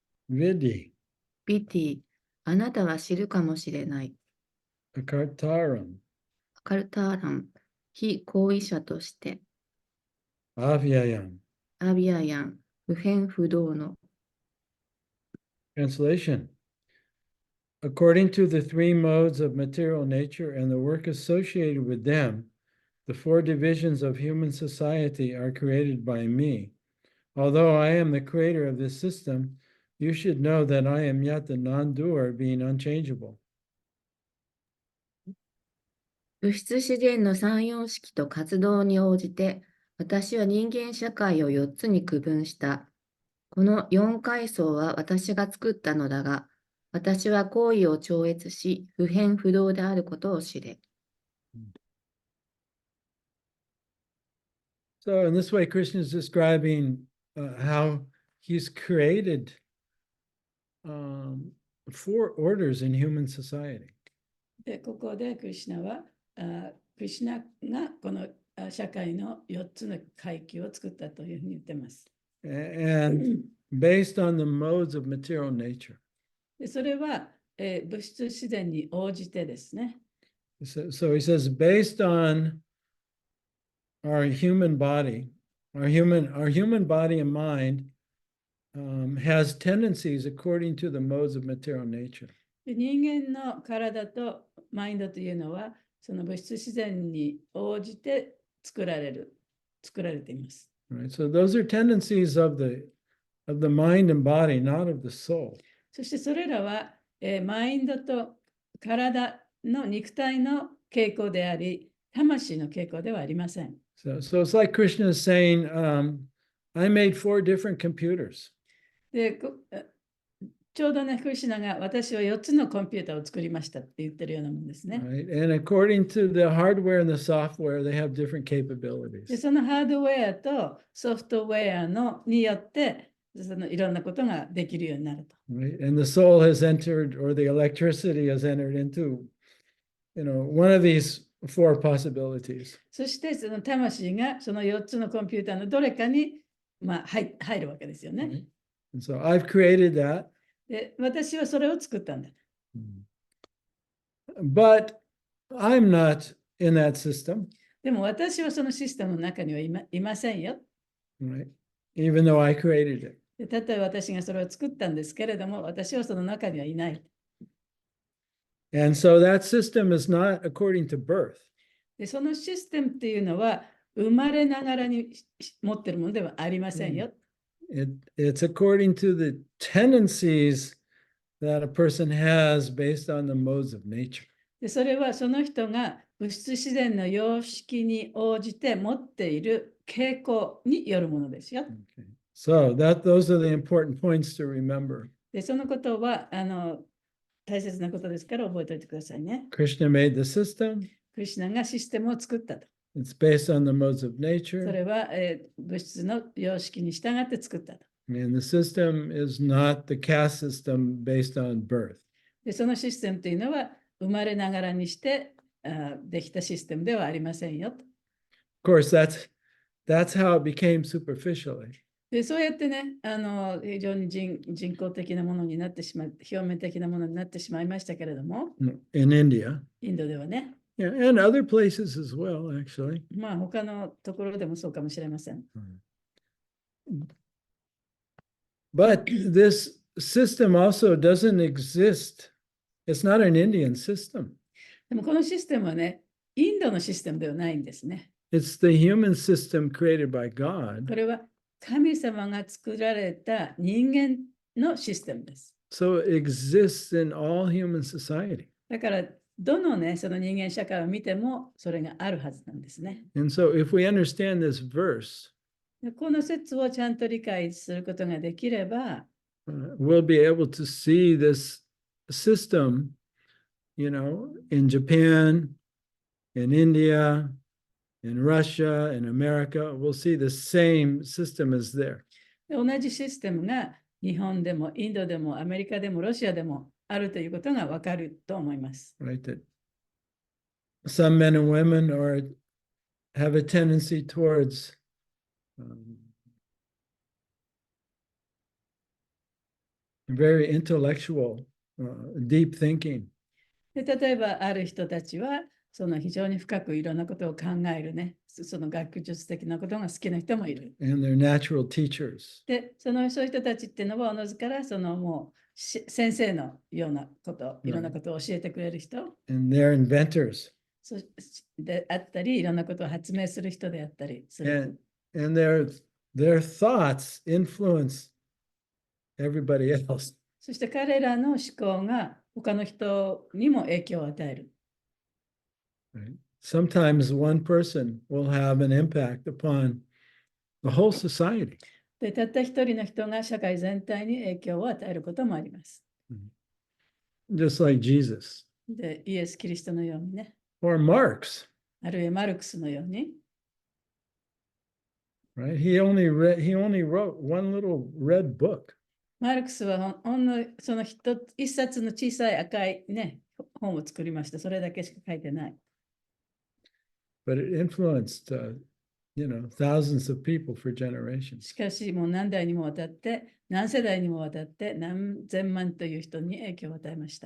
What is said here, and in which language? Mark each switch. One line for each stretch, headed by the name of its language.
Sanskrit: Vidi
Japanese: ビティ、あなたは知るかもしれない。
Sanskrit: Akartaram
Japanese: カルターラン、非行為者として、
Sanskrit: Avyayam.
Japanese: アビアヤン、不変不動の。
English: Translation. According to the three modes of material nature and the work associated with them, the four divisions of human society are created by me. Although I am the creator of this system, you should know that I am yet the non-doer, being unchangeable.
Japanese: 物質自然の三様式と活動に応じて、私は人間社会を4つに区分した。この4階層は私が作ったのだが、私は行為を超越し、不変不動であることを知れ。
English: So in this way, Krishna is describing how he's created four orders in human society.
Japanese: で、ここでクリシュナは、クリシュナがこの社会の4つの階級を作ったというふうに言ってます。
English: And based on the modes of material nature.
Japanese: でそれは、物質自然に応じてですね。
English: So he says, based on our human body, our human body and mind has tendencies according to the modes of material nature.
Japanese: で人間の体とマインドというのは、その物質自然に応じて作られています。
English: Right? So those are tendencies of the mind and body, not of the soul.
Japanese: そしてそれらは、マインドと体の肉体の傾向であり、魂の傾向ではありません。
English: So it's like Krishna is saying, I made 4 different computers.
Japanese: で、ちょうどね、クリシュナが私は4つのコンピューターを作りましたって言ってるようなもんですね。
English: Right? And according to the hardware and the software, they have different capabilities.
Japanese: で、そのハードウェアとソフトウェアによって、そのいろんなことができるようになると。
English: Right? And the soul has entered, or the electricity has entered into, one of these 4 possibilities.
Japanese: そしてその魂がその4つのコンピューターのどれかに、入るわけですよね。
English: Right? And so I've created that.
Japanese: で、私はそれを作ったんだ。
English: But I'm not in that system,
Japanese: でも私はそのシステムの中にはいませんよ。
English: right? Even though I created it.
Japanese: で、たとえ私がそれを作ったんですけれども、私はその中にはいない。
English: And so that system is not according to birth.
Japanese: で、そのシステムっていうのは、生まれながらに持ってるものではありませんよ。
English: It's according to the tendencies that a person has based on the modes of nature.
Japanese: で、それはその人が物質自然の様式に応じて持っている傾向によるものですよ。
English: Okay. So those are the important points to remember.
Japanese: で、そのことは大切なことですから覚えておいてくださいね。
English: Krishna made the system.
Japanese: クリシュナがシステムを作ったと。
English: It's based on the modes of
Japanese: そ
English: nature.
Japanese: れは、物質の様式に従って作ったと。
English: And the system is not the caste system based on birth.
Japanese: で、そのシステムというのは生まれながらにしてできたシステムではありませんよと。
English: Of course, that's how it became superficially.
Japanese: で、そうやってね、非常に人工的なものになってしまう、表面的なものになってしまいましたけれども、
English: In India.
Japanese: インドではね、
English: Yeah, and other places as well, actually.
Japanese: 他のところでもそうかもしれません。
English: But this system also doesn't exist. It's not an Indian system.
Japanese: でもこのシステムはね、インドのシステムではないんですね。
English: It's the human system created by
Japanese: こ
English: God.
Japanese: れは神様が作られた人間のシステムです。
English: So it exists in all human society.
Japanese: だから、どのね、その人間社会を見てもそれがあるはずなんですね。
English: And so if we understand this verse,
Japanese: でこの説をちゃんと理解することができれば、
English: we'll be able to see this system, in Japan, in India, in Russia, in America. We'll see the same system is there.
Japanese: で同じシステムが日本でもインドでもアメリカでもロシアでもあるということがわかると思います。
English: Right? That some men and women have a tendency towards very intellectual, deep thinking.
Japanese: で例えばある人たちはその非常に深くいろんなことを考えるね、その学術的なことが好きな人もいる。
English: And they're natural teachers.
Japanese: で、そういう人たちっていうのはおのずからもう先生のようなこと、いろんなことを教えてくれる人。
English: And they're inventors.
Japanese: であったり、いろんなことを発明する人であったりする。
English: And their thoughts influence everybody else.
Japanese: そして彼らの思考が他の人にも影響を与える。
English: Right? Sometimes one person will have an impact upon the whole society.
Japanese: で、たった一人の人が社会全体に影響を与えることもあります。
English: Just like Jesus.
Japanese: で、イエス・キリストのようにね。
English: Or Marx.
Japanese: あるいはマルクスのように。
English: Right? He only wrote one little red book.
Japanese: マルクスはほんのその一冊の小さい赤いね、本を作りました。それだけしか書いてない。
English: But it influenced, thousands of people for generations.
Japanese: しかし、もう何代にもわたって、何世代にもわたって、何千万という人に影響を与えました。